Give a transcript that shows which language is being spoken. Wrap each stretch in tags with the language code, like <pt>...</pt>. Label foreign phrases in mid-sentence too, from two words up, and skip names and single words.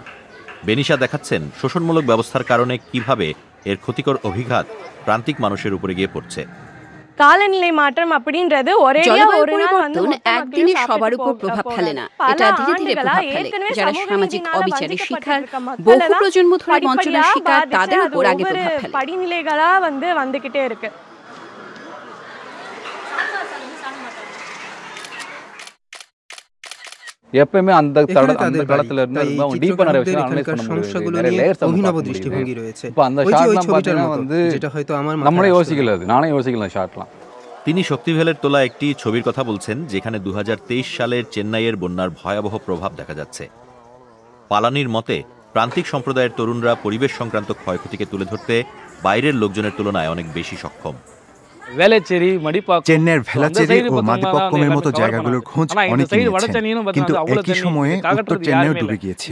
<bn>বেনিশা দেখাচ্ছেন শোষণমূলক ব্যবস্থার কারণে কিভাবে এর ক্ষতিকর অভিঘাত প্রান্তিক মানুষের উপরে গিয়ে পড়ছে। জলবায়ু পরিবর্তন একদিনে সবার উপর প্রভাব ফেলে না, এটা ধীরে ধীরে প্রভাব ফেলে। যারা সামাজিক অবিচারের শিকার, বহু প্রজন্ম ধরে বঞ্চনার শিকার, তাদের উপর আগে প্রভাব ফেলে।</bn> <ta>எப்பவுமே அந்த காலத்துல இருந்து டீப்பா நிறைய விஷயம் அனலைஸ் பண்ண முடியும்.</ta> <bn>অভিনব দৃষ্টিভঙ্গি রয়েছে।</bn> <ta>இப்போ அந்த ஷாட்லாம் பார்த்தீங்கன்னா வந்து</ta> <bn>যেটা হয়তো আমার</bn> <ta>நம்மளே யோசிக்கல, நானே யோசிக்கல ஷாட்லாம்।</ta> <bn>তিনি শক্তিবেলের তোলা একটি ছবির কথা বলছেন, যেখানে 2023 সালের চেন্নাইয়ের বন্যার ভয়াবহ প্রভাব দেখা যাচ্ছে। পালানির মতে প্রান্তিক সম্প্রদায়ের তরুণরা পরিবেশ সংক্রান্ত ক্ষয়ক্ষতিকে তুলে ধরতে বাইরের লোকজনের তুলনায় অনেক বেশি সক্ষম। চেন্নাইয়ের ভেলাচেরি ও মাদিপক্কমের মতো জায়গাগুলোর খোঁজ অনেকেই নিয়েছেন, কিন্তু একই সময়ে উত্তর চেন্নাইও ডুবে গিয়েছিল।</bn>